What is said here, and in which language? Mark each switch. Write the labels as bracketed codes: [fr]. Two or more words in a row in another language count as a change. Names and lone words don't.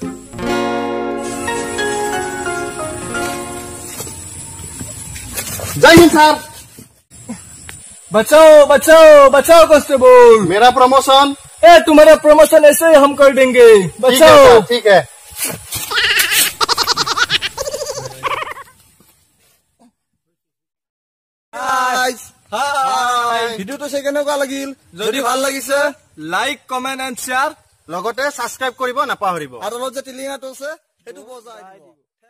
[hi] जय हिंद सर। बचाओ कांस्टेबल। मेरा प्रमोशन? तुम्हारा प्रमोशन ऐसे ही हम कर देंगे। बचाओ। ठीक है। [as] ভিডিওটো চাই কেনেকুৱা লাগিল? যদি ভাল লাগিছে [en] like comment and share, [as] লগতে সাবস্ক্ৰাইব কৰিব নাপাহৰিব। আৰু যে টিলিঙাটো আছে সেইটো বজাই দিব।